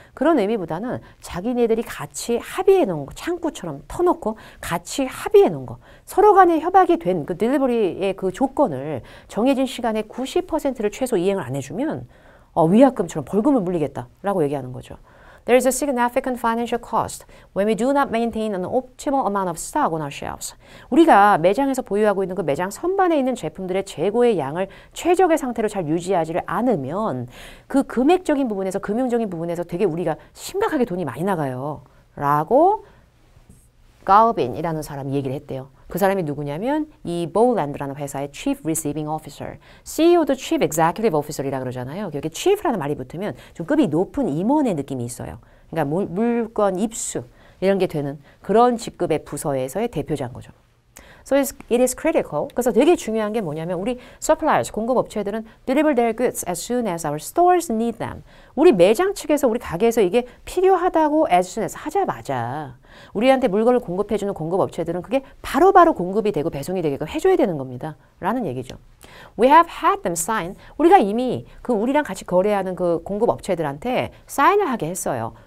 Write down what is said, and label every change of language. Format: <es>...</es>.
<ko>그런 의미보다는 자기네들이 같이 합의해 놓은 거, 창구처럼 터놓고 같이 합의해 놓은 거. 서로 간에 협약이 된 그 딜리버리의 그 조건을 정해진 시간에 90%를 최소 이행을 안 해주면 위약금처럼 벌금을 물리겠다라고 얘기하는 거죠.</ko> <en>There is a significant financial cost when we do not maintain an optimal amount of stock on our shelves.</en> <ko>우리가 매장에서 보유하고 있는 그 매장 선반에 있는 제품들의 재고의 양을 최적의 상태로 잘 유지하지를 않으면 그 금액적인 부분에서 금융적인 부분에서 되게 우리가 심각하게 돈이 많이 나가요. 라고 가우빈이라는 사람이 얘기를 했대요. 그 사람이 누구냐면 이 Bowland라는 회사의 Chief Receiving Officer, CEO도 Chief Executive Officer이라 그러잖아요. 여기 Chief라는 말이 붙으면 좀 급이 높은 임원의 느낌이 있어요. 그러니까 물건 입수 이런 게 되는 그런 직급의 부서에서의 대표자인 거죠.</ko> <en>So it is critical.</en> <ko>그래서 되게 중요한 게 뭐냐면 우리 suppliers, 공급업체들은</ko> <en>deliver their goods as soon as our stores need them.</en> <ko>우리 매장 측에서 우리 가게에서 이게 필요하다고 as soon as 하자마자 우리한테 물건을 공급해주는 공급업체들은 그게 바로바로 공급이 되고 배송이 되게끔 해줘야 되는 겁니다. 라는 얘기죠.</ko> <en>We have had them sign.</en> <ko>우리가 이미 그 우리랑 같이 거래하는 그 공급업체들한테 사인을 하게 했어요.</ko>